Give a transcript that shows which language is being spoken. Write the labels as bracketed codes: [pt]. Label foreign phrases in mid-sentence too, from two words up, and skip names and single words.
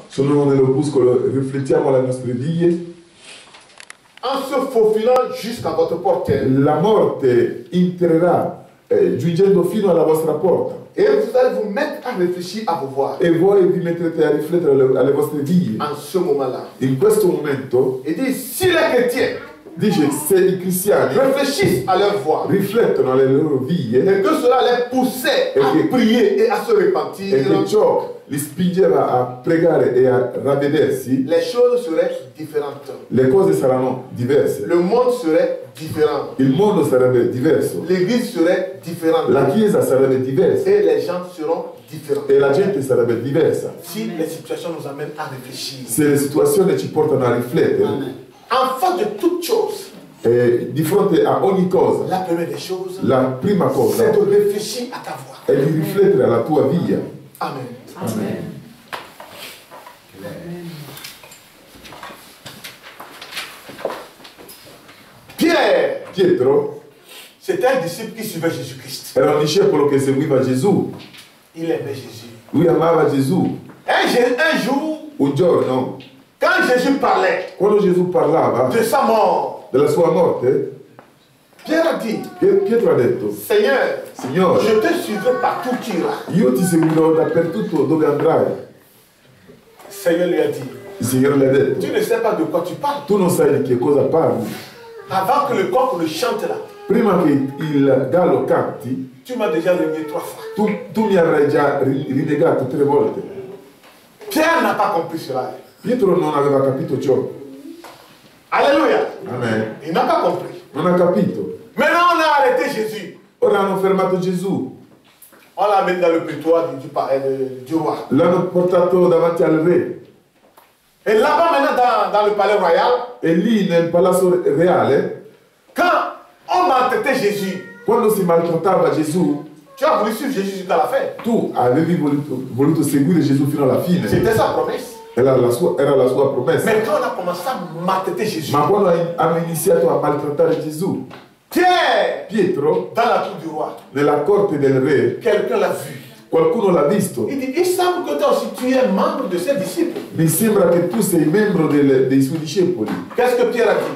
[it] Sono nell'opuscolo Riflettiamo alle nostre vie. [fr] En se faufilant jusqu'à votre portail. [it] La morte entrerà giungendo fino alla vostra porta [fr] Et vous allez vous mettre à réfléchir à vos voies. [it] e voi vi metterete a riflettere alle vostre vie. [fr] En ce moment-là. [it] In questo momento [fr] Il dit, si les chrétiens [it] dice se i cristiani [fr] réfléchissent à leur voie [it] riflettono alle loro vie [fr] et que cela les poussait Et à que- prier et à se [it] e [fr] repentir, [it] che ciò li spingeva a pregare e a ravvedersi, [fr] les choses seraient différentes. [it] le cose saranno diverse. [fr] Le monde serait différent. [it] Il mondo sarebbe diverso, [fr] L'église serait différente. [it] la chiesa sarebbe diversa [fr] Et les gens seront différents. [it] e la gente sarebbe diversa. [fr] Si les situations nous amènent à réfléchir. [it] Se le situazioni ci portano a riflettere, [fr] En face de toute chose, [it] di fronte a ogni cosa, [fr] la première des choses, [it] la prima cosa [fr] c'est de réfléchir à ta voie. [it] è di riflettere alla tua via. [fr] Amen. [it] Amen. [fr] Pierre, [it] Pietro [fr] c'était un disciple qui suivait Jésus-Christ. [it] era un discepolo che seguiva Gesù, [fr] Il aimait Jésus. [it] lui amava Gesù. [fr] Un jour, [it] Un giorno, [fr] quand Jésus parlait [it] quando Gesù parlava [fr] de sa mort, [it] della sua morte, [fr] Pierre a dit, [it] Pietro ha detto: [fr] Seigneur, [it] Signore, [fr] je te suivrai partout où tu iras. [it] io ti seguirò dappertutto dove andrai. [fr] Le Seigneur lui a dit, [it] Il Signore le ha detto: [fr] tu ne sais pas de quoi tu parles. [it] tu non sai di che cosa parli. [fr] Avant que le coq ne chante là, [it] Prima che il gallo canti, [fr] tu m'as déjà renié 3 fois. [it] tu mi avrai già rinnegato 3 volte. [fr] Pierre n'a pas compris cela. [it] Pietro non aveva capito ciò. [fr] Alléluia. Amen. Il n'a pas compris. [it] Non ha capito. [fr] Maintenant, on a arrêté Jésus. [it] Ora hanno fermato Gesù. [fr] On l'a amené dans le prétoire du roi. [it] L'hanno portato davanti al re. [fr] Et là-bas, maintenant, dans le palais royal, [it] E lì nel palazzo reale, [fr] quand on a traité Jésus, [it] quando si maltrattava Gesù, [fr] tu as voulu suivre Jésus jusqu'à la fin. [it] tu avevi voluto seguire Gesù fino alla fine. [fr] C'était sa promesse. [it] Era la sua promessa. [fr] Mais quand on a commencé à maltraiter Jésus, [it] Ma quando hanno iniziato a maltrattare Gesù, Pietro, [fr] dans la cour du roi, [it] nella corte del re, [fr] quelqu'un l'a vu. [it] qualcuno l'ha visto. [fr] Il dit, il semble que toi aussi tu es membre de ses disciples. [it] Mi sembra che tu sei membro dei suoi discepoli. [fr] Qu'est-ce que Pierre a dit?